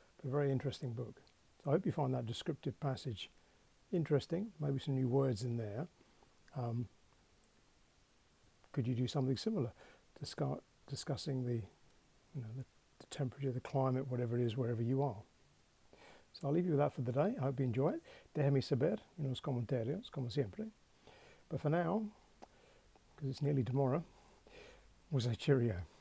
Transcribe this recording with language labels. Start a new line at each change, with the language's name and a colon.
English: But a very interesting book. So I hope you find that descriptive passage interesting, maybe some new words in there. Could you do something similar to start discussing the temperature, the climate, whatever it is, wherever you are? So I'll leave you with that for the day. I hope you enjoy it.
Spanish: Déjame saber en los comentarios, como siempre.
English: But for now, because it's nearly tomorrow, we'll say cheerio.